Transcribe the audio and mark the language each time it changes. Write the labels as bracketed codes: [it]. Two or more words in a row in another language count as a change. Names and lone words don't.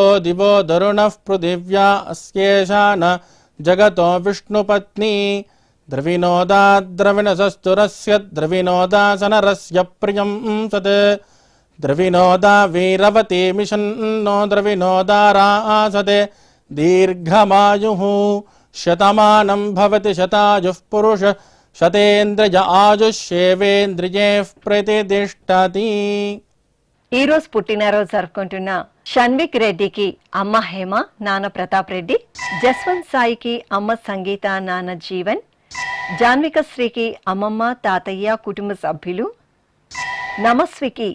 [sa] दिवो दरुणः पृथिव्या अस्येषा न जगतो विष्णुपत्नी द्रविनोदा द्रविणसस्तुरस्य द्रविनोदासनरस्य प्रियं सत् द्रविनोदा वीरवती मिषन्नो द्रविनोदारासते दीर्घमायुः शतमानं भवति शतायुः पुरुष शतेन्द्रिय आयुष्येवेन्द्रिये प्रतिष्ठति. [te] ఈ రోజు పుట్టినరోజు జరుపుకుంటున్న షణ్విక్ రెడ్డికి అమ్మ హేమ, నాన్న ప్రతాప్ రెడ్డి, జస్వంత్ సాయికి అమ్మ సంగీత, నాన్న జీవన్, జాన్విక శ్రీకి అమ్మమ్మ, తాతయ్య, కుటుంబ సభ్యులు, నమస్వికి